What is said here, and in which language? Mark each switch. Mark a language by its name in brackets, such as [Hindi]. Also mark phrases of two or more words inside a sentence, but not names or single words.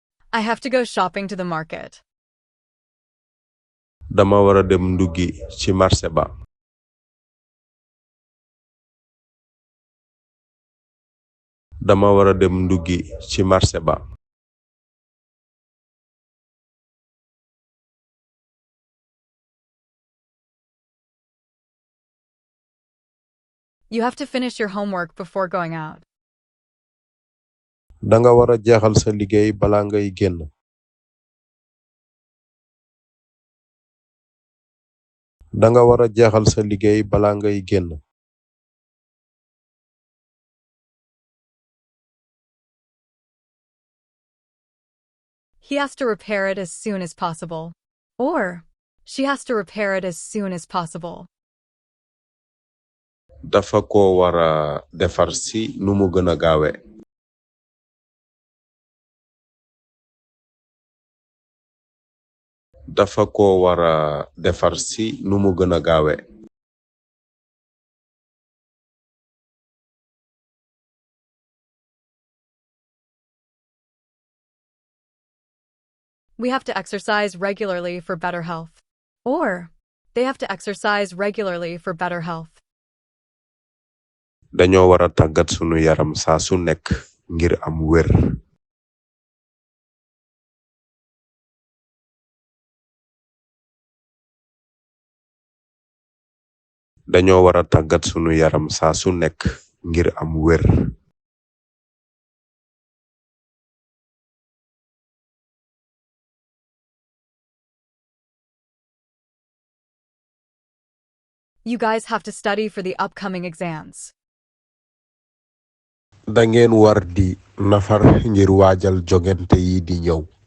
[English] I have to go shopping to the market. [Wolof] Dama wara dem nduggi ci marché ba. Dama wara dem nduggi ci marché ba. [English] You have to finish your homework before going out. [Wolof] Danga wara jeexal sa liggéey bala ngay génn. Danga wara jeexal sa liggéey bala ngay génn. [English] He has to repair it as soon as possible. Or, she has to repair it as soon as possible. [Wolof] Dafa ko wara defar si nu mu gëna gaawe. Dafa ko wara defar si nu mu gëna gaawe. [English] We have to exercise regularly for better health. Or, they have to exercise regularly for better health. [Wolof] Dañoo wara tàggat sunu yaram saa su nekk ngir am wér. Dañoo wara tàggat sunu yaram saa su nekk ngir am wér. [English] You guys have to study for the upcoming exams. [Wolof] Da ngeen war di nafar ngir waajal jogante yi di ñëw.